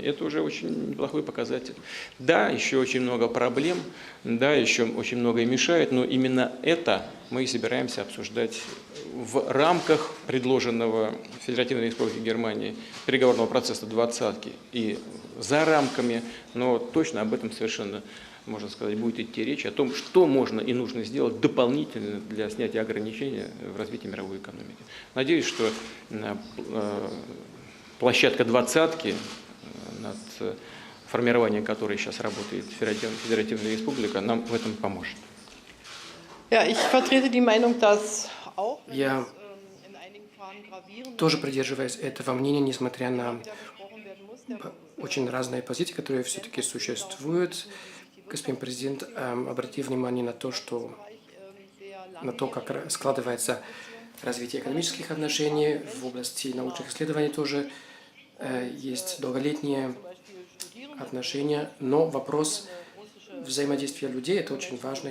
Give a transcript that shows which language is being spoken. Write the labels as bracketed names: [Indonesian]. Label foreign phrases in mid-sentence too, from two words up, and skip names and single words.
[Russian] Это уже очень неплохой показатель. Да, еще очень много проблем, да, еще очень многое мешает, но именно это мы и собираемся обсуждать в рамках предложенного Федеративной Республики Германии переговорного процесса двадцатки и за рамками, но точно об этом совершенно, можно сказать, будет идти речь о том, что можно и нужно сделать дополнительно для снятия ограничений в развитии мировой экономики. Надеюсь, что площадка двадцатки, над формированием которой сейчас работает Федеративная Республика, нам в этом поможет. [German] Ja, ich vertrete die Meinung, dass auch wenn [Russian] Я [German] es in einigen Fragen gravierende [Russian] тоже придерживаюсь этого мнения, несмотря на [German] besprochen werden muss. Der [Russian] очень разные позиции, которые все-таки существуют. Господин президент, обратите внимание на то, как складывается развитие экономических отношений в области научных исследований тоже есть долголетние отношения, но вопрос взаимодействия людей – это очень важно.